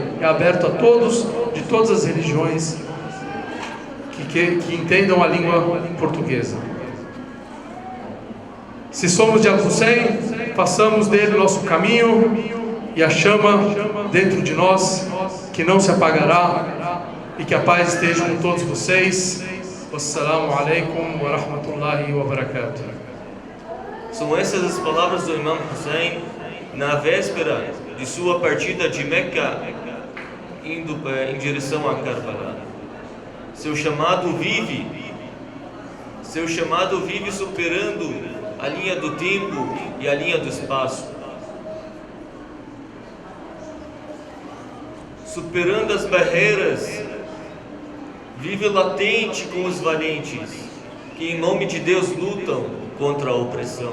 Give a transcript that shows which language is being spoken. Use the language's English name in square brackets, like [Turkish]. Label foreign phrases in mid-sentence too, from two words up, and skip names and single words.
[Portuguese] É aberto a todos, de todas as religiões, que entendam a língua portuguesa. Se somos de Al-Hussein, façamos dele o nosso caminho, e a chama dentro de nós, que não se apagará, e que a paz esteja com todos vocês. [Arabic] والسلام عليكم ورحمة الله وبركاته. [Portuguese] São essas as palavras do Imam Hussein na véspera de sua partida de Meca, indo em direção a Karbala. Seu chamado vive superando a linha do tempo e a linha do espaço, superando as barreiras, vive latente com os valentes, que em nome de Deus lutam contra a opressão.